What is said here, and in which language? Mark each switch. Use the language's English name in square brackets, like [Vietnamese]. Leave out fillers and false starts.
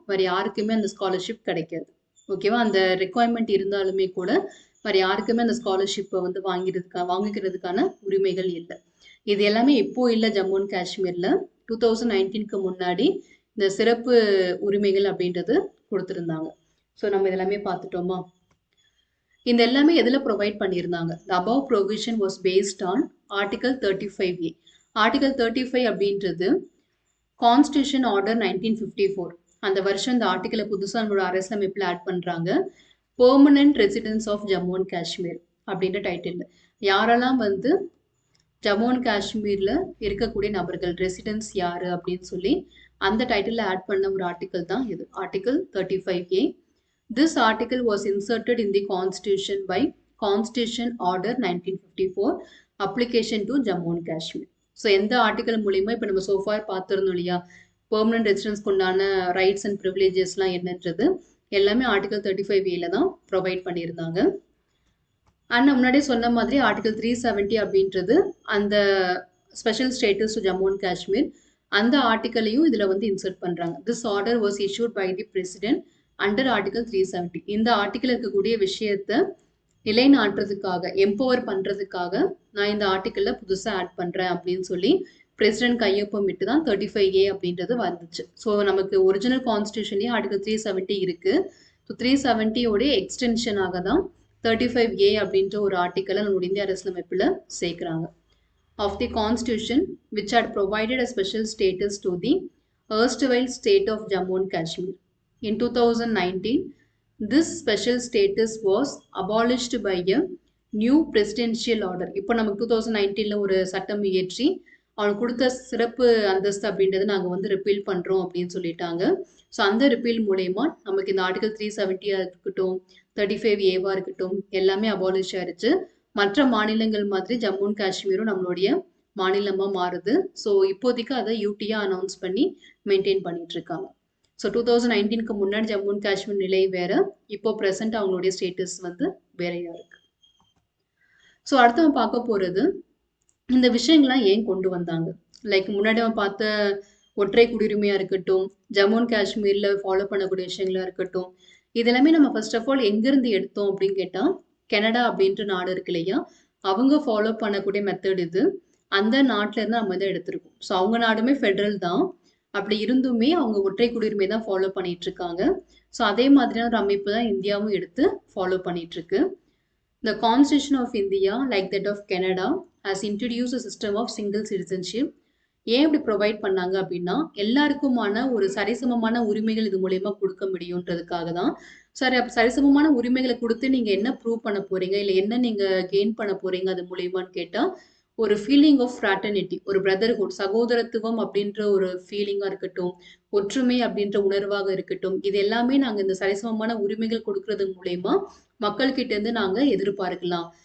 [Tamil] வேற யாருக்குமே அந்த ஸ்காலர்ஷிப் கிடைக்காது. ஓகேவா? அந்த ரிக்வயர்மென்ட் இருந்தாலுமே கூட, வேற யாருக்குமே அந்த ஸ்காலர்ஷிப்ப வந்து வாங்கிக்கிறதுக்கான உரிமைகள் இல்ல. இது எல்லாமே இப்போ இல்ல ஜம்மு அண்ட் காஷ்மீர்ல. 2019க்கு முன்னாடி இந்த சிறப்பு உரிமைகள் அப்படின்றது குடுத்திருந்தாங்க. ஸோ நம்ம இதெல்லாமே பார்த்துட்டோமா? இந்த எல்லாமே எதுல ப்ரொவைட் பண்ணியிருந்தாங்க? [English] The above provision was based on Article 35A. [Tamil] Article 35 அப்படின்றது கான்ஸ்டிடியூஷன் ஆர்டர் 1954. அந்த வருஷம் இந்த ஆர்டிகலை புதுசா நம்மளோட அரசியலமைப்புல ஆட் பண்றாங்க. Permanent residence of Jammu and Kashmir அப்படின்ற டைட்டில். யாரெல்லாம் வந்து ஜம்மு அண்ட் காஷ்மீர்ல இருக்கக்கூடிய நபர்கள் ரெசிடென்ஸ் யாரு அப்படின்னு சொல்லி அந்த டைட்டில் ஆட் பண்ண ஒரு ஆர்டிகல் தான் இது. Article 35A. [English] This article was inserted in the Constitution by Constitution Order 1954, application to Jammu and Kashmir. [Tamil] So எந்த ஆர்டிகல் மூலியமா இப்போ நம்ம சோஃபார் பார்த்துருந்தோம் இல்லையா, பெர்மனன்ட் ரெசிடென்ஸ்க்கு உண்டான ரைட்ஸ் அண்ட் ப்ரிவிலேஜஸ்லாம் என்னன்றது எல்லாமே ஆர்டிகல் 35A தான் ப்ரொவைட் பண்ணியிருந்தாங்க. அண்ட் நான் முன்னாடியே சொன்ன மாதிரி ஆர்டிகல் 370 அப்படின்றது அந்த [English] special status to Jammu and Kashmir, [Tamil] அந்த ஆர்டிகலையும் இதில் வந்து இன்சர்ட் பண்ணுறாங்க. [English] This order was issued by the president under article 370. [Tamil] இந்த ஆர்டிகல் இருக்கக்கூடிய விஷயத்தை நிலைநாட்டுறதுக்காக, எம்பவர் பண்றதுக்காக நான் இந்த ஆர்டிக்கல்ல புதுசா ஆட் பண்றேன் அப்படின்னு சொல்லி பிரசிடென்ட் கையொப்பமிட்டு தான் 35A அப்படின்றது வந்துச்சு. ஸோ நமக்கு ஒரிஜினல் கான்ஸ்டியூஷன்லேயே ஆர்டிகல் 370 இருக்கு. ஸோ 370 உடைய எக்ஸ்டென்ஷனாக தான் 35A அப்படின்ற ஒரு ஆர்டிக்கலை நம்மளுடைய இந்திய அரசியலமைப்புல சேர்க்கிறாங்க. [English] Of the constitution which had provided a special status to the erstwhile state of Jammu and Kashmir. In 2019, this special status was abolished by a new presidential order. [Tamil] இப்போ நமக்கு 2019ல ஒரு சட்டம் இயற்றி அவனுக்கு கொடுத்த சிறப்பு அந்தஸ்து அப்படின்றத நாங்கள் வந்து ரிப்பீல் பண்ணுறோம் அப்படின்னு சொல்லிட்டாங்க. ஸோ அந்த ரிப்பீல் மூலயமா நமக்கு இந்த ஆர்டிகல் 370 இருக்கட்டும், 35A இருக்கட்டும், எல்லாமே அபாலிஷ் ஆயிடுச்சு. மற்ற மாநிலங்கள் மாதிரி ஜம்மு அண்ட் காஷ்மீரும் நம்மளுடைய மாநிலமா மாறுது. ஸோ இப்போதைக்கு அதை யூடியா அனௌன்ஸ் பண்ணி மெயின்டைன் பண்ணிட்டு இருக்காங்க. ஸோ 2019க்கு முன்னாடி ஜம்மு அண்ட் காஷ்மீர் நிலை வேற, இப்போ ப்ரெசென்ட் அவங்களுடைய ஸ்டேட்டஸ் வந்து வேறையா இருக்கு. ஸோ அடுத்து நம்ம பார்க்க போறது இந்த விஷயங்கள்லாம் ஏன் கொண்டு வந்தாங்க. லைக் முன்னாடி நம்ம பார்த்த ஒற்றை குடியுரிமையா இருக்கட்டும், ஜம்மு அண்ட் காஷ்மீர்ல ஃபாலோ பண்ணக்கூடிய விஷயங்களா இருக்கட்டும், இதெல்லாமே நம்ம ஃபர்ஸ்ட் ஆஃப் ஆல் எங்கிருந்து எடுத்தோம் அப்படின்னு கேட்டா, கனடா அப்படின்ற நாடு இருக்கு இல்லையா, அவங்க ஃபாலோ பண்ணக்கூடிய மெத்தட் இது. அந்த நாட்டில இருந்து நம்ம இதை எடுத்திருக்கோம். ஸோ அவங்க நாடுமே ஃபெடரல் தான். அப்படி இருந்துமே அவங்க ஒற்றை குடியுரிமை தான் ஃபாலோ பண்ணிட்டு இருக்காங்க. ஸோ அதே மாதிரியான ஒரு அமைப்பு தான் இந்தியாவும் எடுத்து ஃபாலோ பண்ணிட்டு இருக்கு. [English] The Constitution of India, like that of Canada, has introduced a system of single citizenship [Tamil] ஏன் இப்படி ப்ரொவைட் பண்ணாங்க அப்படின்னா, எல்லாருக்குமான ஒரு சரிசமமான உரிமைகள் இது மூலியமா குடுக்க முடியுன்றதுக்காக தான். சரி அப்ப சரிசமமான உரிமைகள குடுத்து நீங்க என்ன ப்ரூவ் பண்ண போறீங்க? இல்ல என்ன நீங்க கெயின் பண்ண போறீங்க அது மூலியமான்னு கேட்டா, ஒரு [English] feeling of fraternity, [Tamil] ஒரு பிரதர்ஹுட், சகோதரத்துவம் அப்படின்ற ஒரு ஃபீலிங்கா இருக்கட்டும், ஒற்றுமை அப்படின்ற உணர்வாக இருக்கட்டும், இது எல்லாமே நாங்க இந்த சரிசமமான உரிமைகள் குடுக்குறது மூலியமா மக்கள் கிட்ட இருந்து நாங்க எதிர்பார்க்கலாம்.